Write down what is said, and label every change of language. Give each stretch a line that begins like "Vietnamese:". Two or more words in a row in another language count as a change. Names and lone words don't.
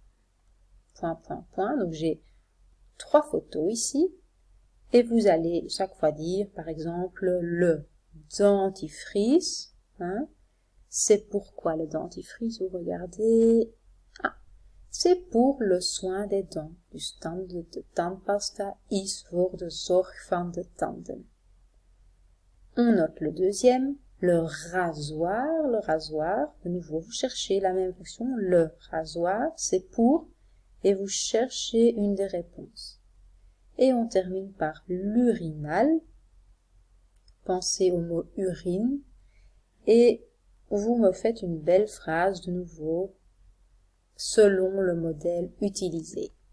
French: Donc, j'ai 3 photos ici, et vous allez chaque fois dire, par exemple, le dentifrice, c'est pourquoi le dentifrice, vous regardez, c'est pour le soin des dents.
Dutch: Dus de tandpasta is voor de zorg van de tanden.
French: On note le deuxième, le rasoir, de nouveau, vous cherchez la même fonction, le rasoir, c'est pour, et vous cherchez une des réponses. Et on termine par l'urinal, pensez au mot urine, et vous me faites une belle phrase de nouveau, selon le modèle utilisé.